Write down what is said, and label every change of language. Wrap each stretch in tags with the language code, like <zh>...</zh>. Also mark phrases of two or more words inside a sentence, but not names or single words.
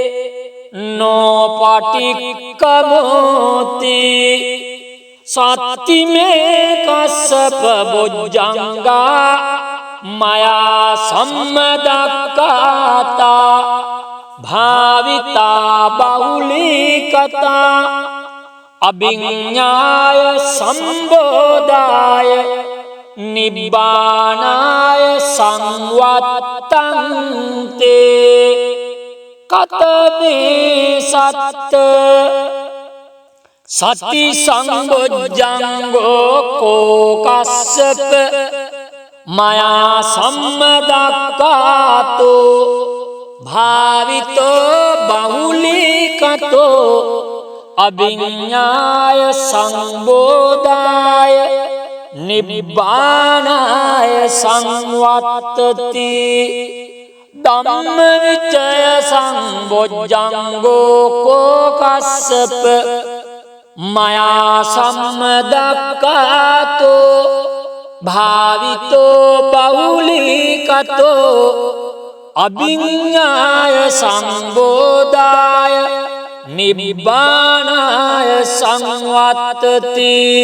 <pi>නොපටික්කමෝති සත්තිමේ කස්සප බොජ්ජංගා මයා සම්මදක්ඛාතා භාවිතා බහුලීකතා අභිඤ්ඤාය සම්බෝධාය නිබ්බානාය සංවත්තන්තේ කතමේ සත්ත සති සංබොජ්ජංගෝ කෝකස්සප මයා සම්මදක්ඛාතෝ භාවිතෝ බහුලීකතෝ අභිඤ්ඤාය සංබෝධාය නිබ්බානාය සංවත්තති ධම්මවිචය සංබොජ්ජංගෝ කෝකස්සප මයා සම්මදක්ඛාතෝ භාවිතෝ බහුලීකතෝ අභිඤ්ඤාය සංබෝධාය නිබ්බානාය සංවත්තති</pi>